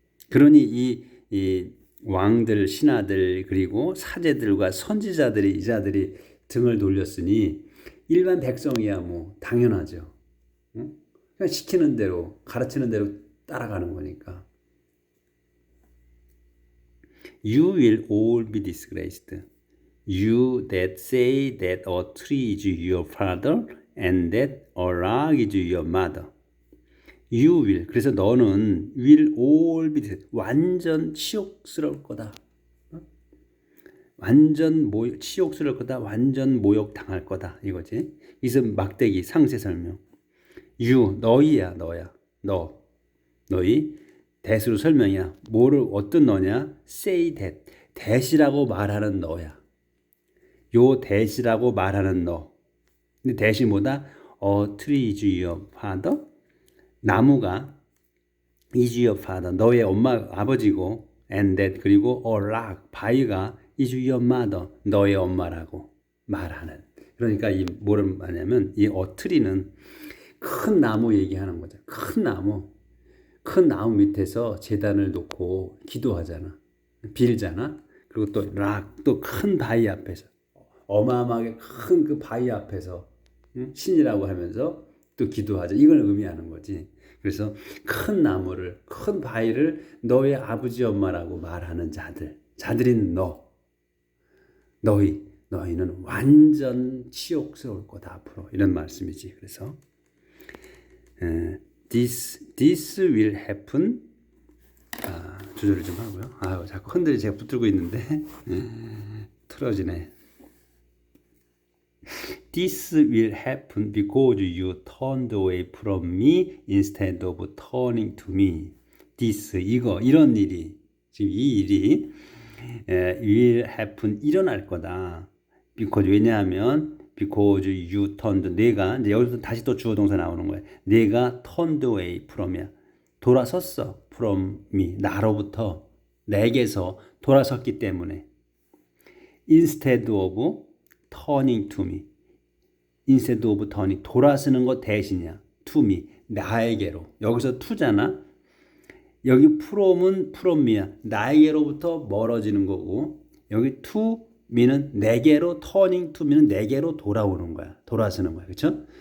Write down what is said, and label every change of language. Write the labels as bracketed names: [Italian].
[Korean] 그러니 이 왕들, 신하들 그리고 사제들과 선지자들이 이 자들이 등을 돌렸으니 일반 백성이야 당연하죠. 그냥 시키는 대로 가르치는 대로 따라가는 거니까. [English] You will all be disgraced. You that say that a tree is your father and that a rock is your mother. You will. [Korean] 그래서 너는 [English] will all be [Korean] 완전 치욕스러울 거다. 완전 치욕스러울 거다. 완전 모욕 당할 거다. 이거지. 이것은 막대기 상세 설명. [English] You [Korean] 너희야 너야. 너희 that으로 설명이야. 뭐를 어떤 너냐? [English] say that. [Korean] that이라고 말하는 너야. 요 that이라고 말하는 너. 근데 that이 뭐다? [English] A tree is your father. [Korean] 나무가 [English] is your father. [Korean] 너의 엄마 아버지고 [English] and that [Korean] 그리고 [English] a rock [Korean] 바위가 [English] is your mother. [Korean] 너의 엄마라고 말하는. 그러니까 이 뭐를 말하냐면 이 [English] a tree [Korean] 는 큰 나무 얘기하는 거죠. 큰 나무 밑에서 제단을 놓고 기도하잖아. 빌잖아. 그리고 또 또 큰 바위 앞에서 어마어마하게 큰 그 바위 앞에서 신이라고 하면서 또 기도하자. 이걸 의미하는 거지. 그래서 큰 나무를 큰 바위를 너의 아버지 엄마라고 말하는 자들인 너희는 완전 치욕스러울 거다 앞으로 이런 말씀이지. 그래서 [English] this will happen. [Korean] 조절을 좀 하고요. 자꾸 흔들이 제가 붙들고 있는데 틀어지네. [English] This will happen because you turned away from me instead of turning to me. This [Korean] 이런 일이 지금 이 일이 [English] will happen [Korean] 일어날 거다. [English] because [Korean] 왜냐하면 [English] because you turned [Korean] 내가 이제 여기서 다시 또 주어 동사 나오는 거야. 내가 [English] turned away from [Korean] 이야. 돌아섰어. [English] from me [Korean] 나로부터 내게서 돌아섰기 때문에 [English] instead of turning to me. instead of turning [Korean] 돌아서는 것 대신이야. [English] to me [Korean] 나에게로. 여기서 to잖아. 여기 from은 [English] from me [Korean] 야. 나에게로부터 멀어지는 거고 여기 [English] to me [Korean] 는 내게로 [English] turning to me [Korean] 는 내게로 돌아오는 거야. 돌아서는 거야. 그렇죠?